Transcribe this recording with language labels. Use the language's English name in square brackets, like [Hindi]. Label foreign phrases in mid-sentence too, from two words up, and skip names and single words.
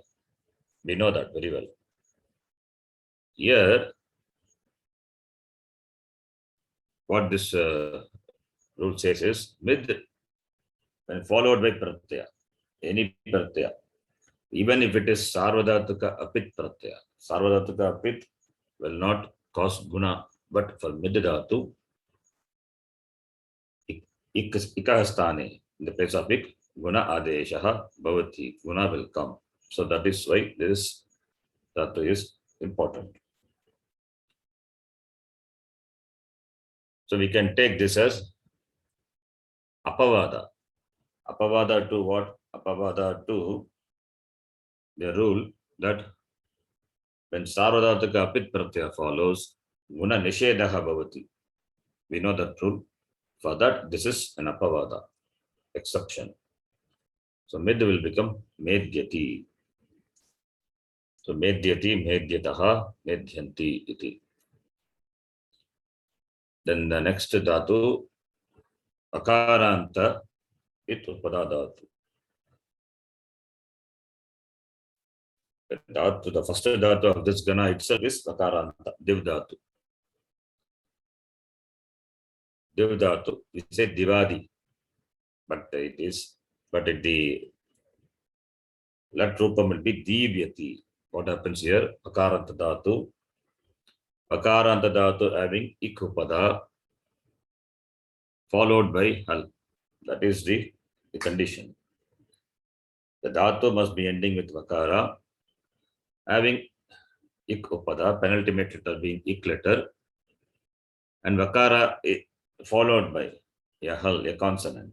[English] We know that very well. Here, what this rule says is mid when followed by pratyaya, any pratyaya, even if it is [Sanskrit] sarvadhatuka apit pratyaya, sarvadhatuka apit [English] will not cause guna, but for mid dhatu, ikahastane, in the place of ik, [Sanskrit] guna adeshaha bhavati, [English] guna will come. So that is why this dhatu is important. So we can take this as apavada. Apavada to what? Apavada to the rule that when [Sanskrit] sarvadhatuka apit pratyaya [English] follows, [Sanskrit] guna nishedaha bhavati. [English] We know that rule. For that, this is an apavada, exception. So mid will become medhyati. [Sanskrit] So medhyati, medhyataha, medhyanti iti. [English] Then the next dhatu, [Sanskrit] akaranta it upada dhatu. [English] The first dhatu of this gana itself is akaranta, div dhatu. Div dhatu, we say divadi, but the [Sanskrit] lat rupam [English] will be divyati. What happens here? [Sanskrit] Akaranta dhatu. Akaranta dhatu [English] having [Sanskrit] ik upada [English] followed by hal. That is the condition. The dhatu must be ending with vakara, having [Sanskrit] ik upada, [English] penultimate letter being ik letter, and vakara followed by a hal, a consonant.